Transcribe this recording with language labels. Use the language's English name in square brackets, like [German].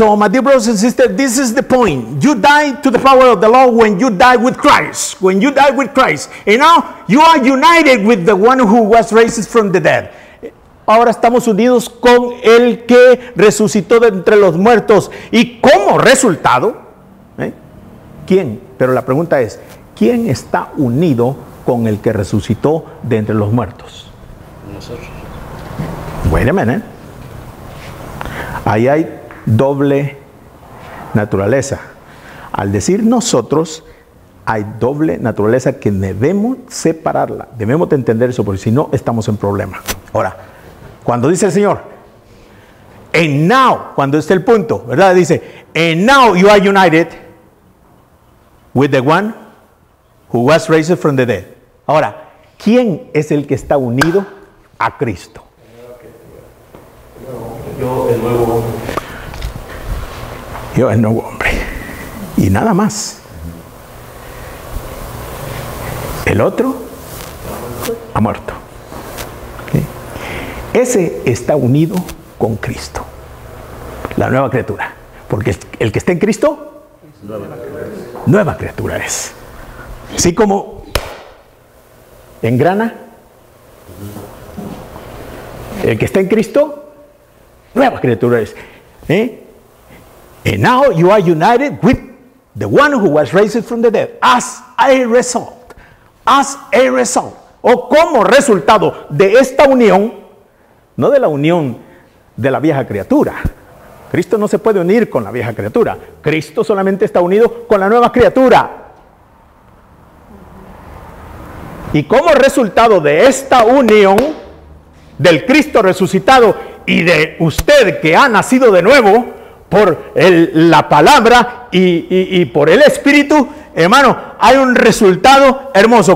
[English] So, my dear brothers and sisters, this is the point. You died to the power of the law when you died with Christ. When you died with Christ. And now you are united with the one who was raised from the dead. [Spanish] Ahora estamos unidos con el que resucitó de entre los muertos. Y como resultado, ¿quién? Pero la pregunta es, ¿quién está unido con el que resucitó de entre los muertos? Nosotros. [English] Wait a minute. [Spanish] Ahí hay doble naturaleza. Al decir nosotros, hay doble naturaleza que debemos separarla. Debemos de entender eso, porque si no, estamos en problema. Ahora, cuando dice el Señor, [English] and now, [Spanish] cuando está el punto, ¿verdad? Dice, [English] and now you are united with the one who was raised from the dead. [Spanish] Ahora, ¿quién es el que está unido a Cristo? Yo, el nuevo hombre. Yo, el nuevo hombre. Y nada más. El otro ha muerto. ¿Sí? Ese está unido con Cristo. La nueva criatura. Porque el que está en Cristo, nueva criatura es. Así como engrana, el que está en Cristo, nueva criatura es. [English] And now you are united with the one who was raised from the dead as a result. As a result. [Spanish] O como resultado de esta unión, no de la unión de la vieja criatura. Cristo no se puede unir con la vieja criatura. Cristo solamente está unido con la nueva criatura. Y como resultado de esta unión del Cristo resucitado y de usted que ha nacido de nuevo por la palabra y por el Espíritu, hermano, hay un resultado hermoso.